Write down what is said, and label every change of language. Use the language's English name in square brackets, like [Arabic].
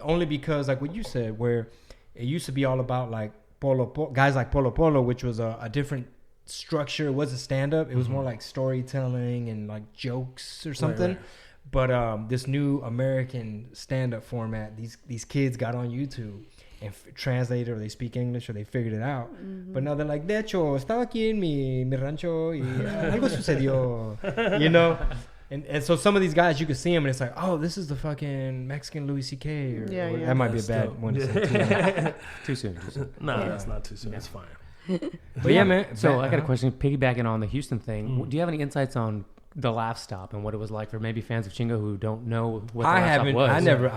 [English] Only because, like what you said, where it used to be all about like guys like Polo Polo, which was a different structure. It wasn't stand-up. It was more like storytelling and like jokes or something. Right. But this new American stand-up format, these kids got on YouTube and translated, or they speak English, or they figured it out. But now they're like, [Spanish] de hecho, estaba aquí en mi rancho y algo sucedió, [English] you know? And so some of these guys, you could see them and it's like, oh, this is the fucking Mexican Louis C.K. Or that might be a bad one to say. Too soon. No, that's not too soon. It's fine. But yeah, man. So I got a question, piggybacking on the Houston thing. Do you have any insights on the Laugh Stop and what it was like for maybe fans of Chingo who don't know what the Laugh Stop was?